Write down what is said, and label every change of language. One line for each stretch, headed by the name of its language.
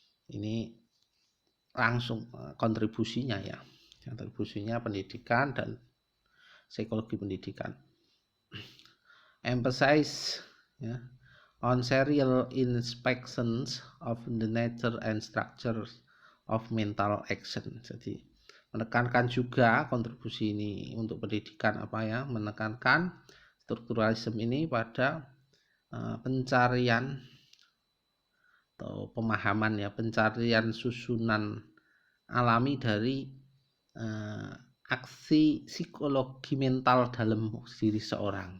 Indonesian: Ini langsung kontribusinya pendidikan dan psikologi pendidikan.
English: Emphasize on serial inspections of the nature and structure of mental action.
Indonesian: Jadi menekankan juga kontribusi ini untuk pendidikan menekankan strukturalisme ini pada pencarian atau pemahaman pencarian susunan alami dari aksi psikologi mental dalam diri seorang.